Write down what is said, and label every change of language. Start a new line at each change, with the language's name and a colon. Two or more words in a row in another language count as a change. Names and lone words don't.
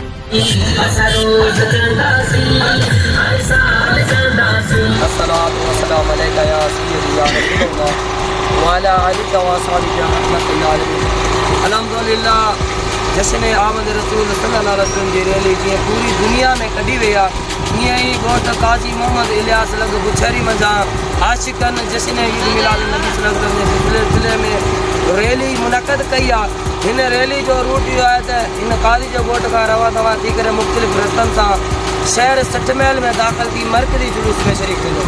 Arabic: الصلاة والسلام عليك يا سيدي يا رسول الله وعلى آلك وأصحابك رحمة الله عليه.
Sindhi: अल्हम्दुलिल्लाह जश्न आमद रसूल
Arabic: صلى الله عليه وسلم
Sindhi: जी रैली जीअं पूरी दुनिया में कढी वई आहे, ईअं ई ॻोठ काजी मोहम्मद इलियास लॻ बुछरी मंझां आशिक़नि जश्न ईद मिलाद नबी
Arabic: صلى الله عليه وسلم
Sindhi: जे सिलसिले में रैली मुनक़द कई आहे। हिन रैली जो रूट इहो आहे त हिन काजी जो ॻोठ खां रवा दवा थी करे मुख़्तलिफ़ रस्तनि सां शहर 60 मैल में दाख़िल थी मरकज़ी जुलूस में शरीक थींदो।